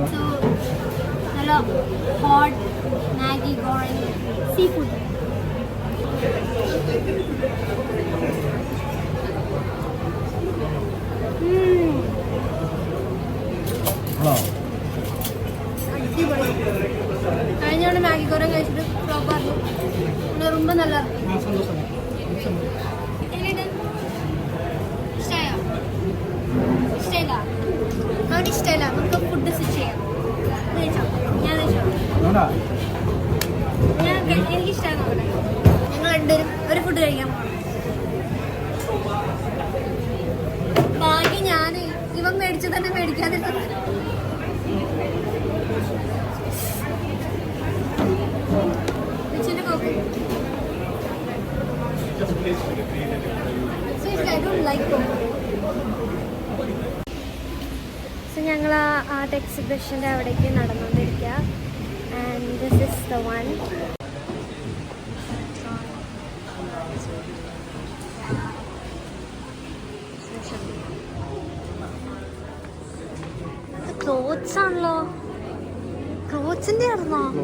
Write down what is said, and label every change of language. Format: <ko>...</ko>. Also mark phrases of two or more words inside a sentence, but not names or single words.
<ml>നല്ല ഹോട്ട് മാഗി ഗോറിങ്</ml> <en>sea food.</en> <ml>അടിപൊളി. കഴിഞ്ഞോണ്ട് മാഗി ഗോറിങ് കഴിച്ചിട്ട് ഫ്ലോപ്പായിരുന്നു.</ml> <ta>ரொம்ப நல்லா இருக்கு.</ta> <ml>ഇഷ്ടമല്ല. നമുക്ക്</ml> <en>food switch</en> <ml>ചെയ്യാം. എനിക്ക് ഇഷ്ടമാണ്. ഞങ്ങൾ രണ്ടുപേരും ഒരു ഫുഡ് കഴിക്കാൻ പോകണം. ബാക്കി ഞാൻ ഇവൻ മേടിച്ചു തന്നെ മേടിക്കാതിരുന്നത്. സോ ഞങ്ങൾ</ml> <en>art exhibition's</en> <ml>അവിടേക്ക് നടന്നുകൊണ്ടിരിക്കുക.</ml> <en>and this is the one. ക്ലോത്ത്സ് ആണല്ലോ.</en> <ml>ക്ലോത്ത്സിൻ്റെ ആയിരുന്നോ?</ml>